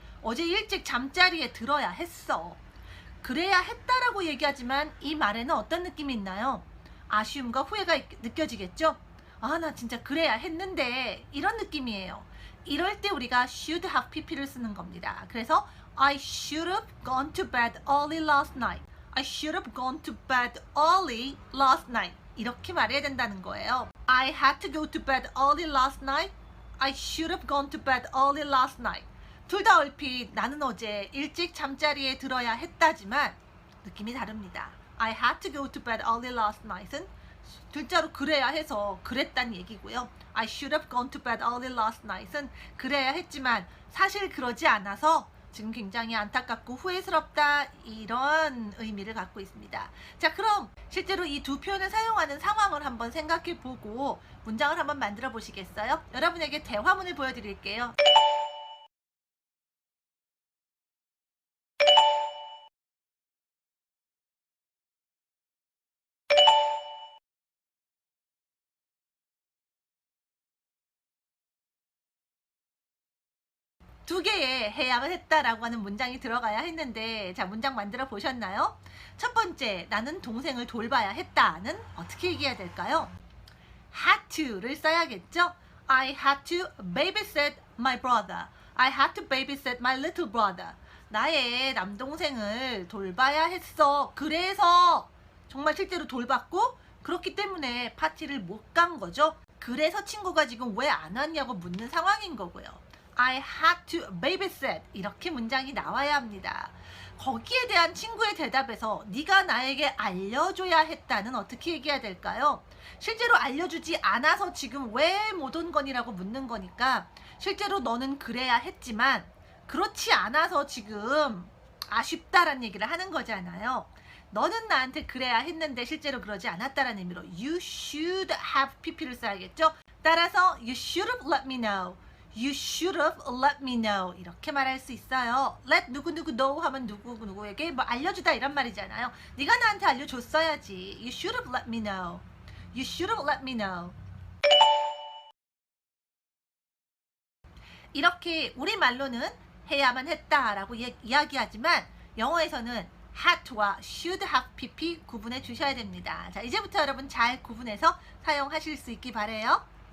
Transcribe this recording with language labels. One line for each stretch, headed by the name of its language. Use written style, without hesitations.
Korean: 어제 일찍 잠자리에 들어야 했어. 그래야 했다라고 얘기하지만 이 말에는 어떤 느낌이 있나요? 아쉬움과 후회가 느껴지겠죠? 아, 나 진짜 그래야 했는데 이런 느낌이에요. 이럴 때 우리가 should have pp를 쓰는 겁니다.
English: 그래서 I should have gone to bed early last night. I should have gone to bed early last night.
Korean: 이렇게 말해야 된다는 거예요.
English: I had to go to bed early last night. I should have gone to bed early last night.
Korean: 둘 다 얼핏 나는 어제 일찍 잠자리에 들어야 했다지만 느낌이 다릅니다.
English: I had to go to bed early last night은
Korean: 둘자로 그래야 해서 그랬단 얘기고요.
English: I should have gone to bed early last night
Korean: 은 그래야 했지만 사실 그러지 않아서 지금 굉장히 안타깝고 후회스럽다 이런 의미를 갖고 있습니다. 자, 그럼 실제로 이 두 표현을 사용하는 상황을 한번 생각해 보고 문장을 한번 만들어 보시겠어요? 여러분에게 대화문을 보여드릴게요. 두 개의 해야만 했다라고 하는 문장이 들어가야 했는데, 자, 문장 만들어 보셨나요? 첫 번째, 나는 동생을 돌봐야 했다는 어떻게 얘기해야 될까요? had to를 써야겠죠?
English: I had to babysit my brother. I had to babysit my little brother.
Korean: 나의 남동생을 돌봐야 했어. 그래서 정말 실제로 돌봤고 그렇기 때문에 파티를 못 간 거죠. 그래서 친구가 지금 왜 안 왔냐고 묻는 상황인 거고요.
English: I had to babysit
Korean: 이렇게 문장이 나와야 합니다. 거기에 대한 친구의 대답에서 네가 나에게 알려줘야 했다는 어떻게 얘기해야 될까요? 실제로 알려주지 않아서 지금 왜 못 온 거니라고 묻는 거니까 실제로 너는 그래야 했지만 그렇지 않아서 지금 아쉽다라는 얘기를 하는 거잖아요. 너는 나한테 그래야 했는데 실제로 그러지 않았다라는 의미로 you should have pp를 써야겠죠.
English: 따라서 you should have let me know. You should have let me know.
Korean: 이렇게 말할 수 있어요. let 누구누구 know 하면 누구누구에게 뭐 알려주다 이런 말이잖아요. 네가 나한테 알려줬어야지.
English: You should have let me know. You should have let me know.
Korean: 이렇게 우리말로는 해야만 했다라고 이야기하지만 영어에서는 had to와 should have pp 구분해 주셔야 됩니다. 자, 이제부터 여러분 잘 구분해서 사용하실 수 있기 바래요.